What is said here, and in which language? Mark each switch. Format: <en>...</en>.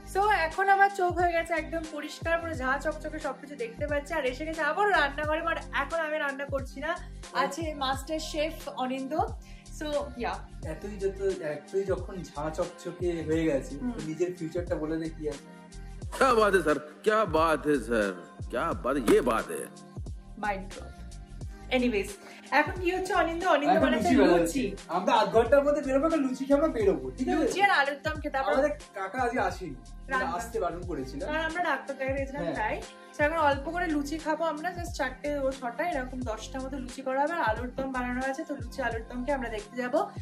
<bn>So এখন আমার চোখ হয়ে গেছে একদম পরিষ্কার, পুরো ঝা চকচকে সবকিছু দেখতে পাচ্ছি। আর এসে গেছে আবার রান্নাঘরে, বাট এখন আমি রান্না করছি না, আছে মাস্টার শেফ অনিন্দ।</bn> <en>so yeah,</en> <bn>এতই যখন ঝা চকচকে হয়ে গেছে, নিজের ফিউচারটা বলে দে কি আছে।</bn> <hi>क्या बात है सर, क्या बात है सर, क्या बात, ये बात है।</hi> <en>Mind drop.</en> <bn>এনিওয়েজ এখন কি হচ্ছে, অনিন্দ বানাচ্ছে লুচি। আমরা আধ ঘন্টার মধ্যে বেরোবো, লুচি খেয়ে আমরা বেরোবো, ঠিক আছে? লুচি আর আলুর দম খেতে। আমাদের কাকা আজকে আসেনি, আসতে বারণ করেছিল, কারণ আমরা ডাক্তার দেখাতে গেছিলাম, তাই এখন অল্প করে লুচি খাবো আমরা, জাস্ট 4টে ও 6টা এরকম 10টার মতো লুচি করা হবে। আর আলুর দম বানানো আছে, তো লুচি আলুর দমকে আমরা দেখতে যাবো।</bn>